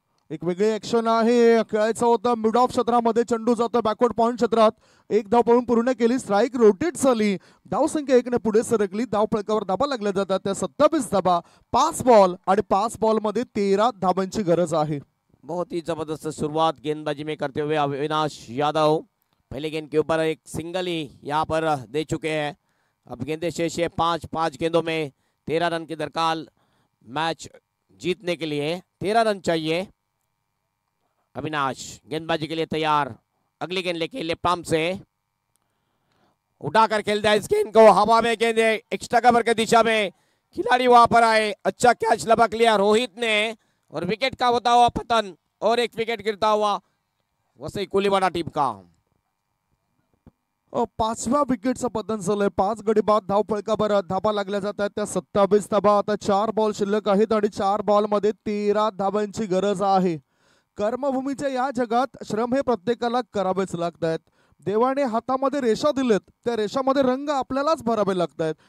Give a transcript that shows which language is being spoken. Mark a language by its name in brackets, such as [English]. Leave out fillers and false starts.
[Marathi] एक वेगळी ऍक्शन आहे. खेळायचं होतं मिड ऑफ क्षेत्रामध्ये. चेंडू जातो बॅकवर्ड पॉइंट क्षेत्रात. 1 धाव पळून पूर्ण केली. स्ट्राईक रोटेट झाली. धावसंख्या 1 ने पुढे सरकली. धाव फलकावर धाबा लागल्या जातात त्या 27 धाबा. 5 बॉल आणि 5 बॉल मध्ये 13 धावांची गरज आहे. [Hindi] बहुत ही जबरदस्त शुरुआत गेंदबाजी में करते हुए अविनाश यादव. पहले गेंद के ऊपर एक सिंगल ही यहाँ पर दे चुके हैं. अब गेंदे शेष है 5 गेंदों में 13 रन की दरकार. मैच जीतने के लिए 13 रन चाहिए. अविनाश गेंदबाजी के लिए तैयार. अगली गेंद लेके लेफ्ट आर्म से उठाकर खेलता है इस गेंद को. हवा में गेंद एक्स्ट्रा कवर की दिशा में. खिलाड़ी वहां पर आए. अच्छा कैच लपक लिया रोहित ने और विकेट का होता हुआ पतन और एक विकेट गिरता हुआ वसई कोलीवाडा टीम का. [Marathi] 5व्या विकेटचं पतन झालंय. 5 गडी बाद धाव फलकावर धाबा लागल्या जात आहेत त्या 27 धाबा. आता 4 बॉल शिल्लक आहेत आणि 4 बॉल मध्ये 13 धावांची गरज आहे. कर्मभूमीच्या या जगात श्रम हे प्रत्येकाला करावेच लागत आहेत. देवाने हातामध्ये रेषा दिलेत. त्या रेषामध्ये रंग आपल्यालाच भरावे लागत आहेत.